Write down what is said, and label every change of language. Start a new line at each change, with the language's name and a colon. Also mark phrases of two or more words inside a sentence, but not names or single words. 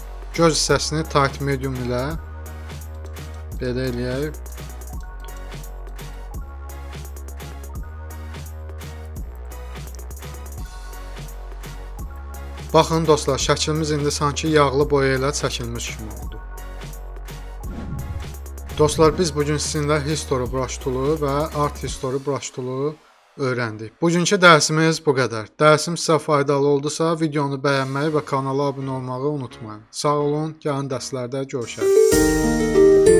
Azerbaijani: Göz hissəsini tight medium ilə belə eləyək. Baxın dostlar, şəklimiz indi sanki yağlı boya ilə çəkilmiş kimi oldu. Dostlar, biz bugün sizinlə History brush toolu və Art History brush toolu öyrəndik. Bugünkü dərsimiz bu qədər. Dərsim sizə faydalı oldusa, videonu bəyənməyi və kanala abunə olmağı unutmayın. Sağ olun, gələn dərslərdə görüşərik.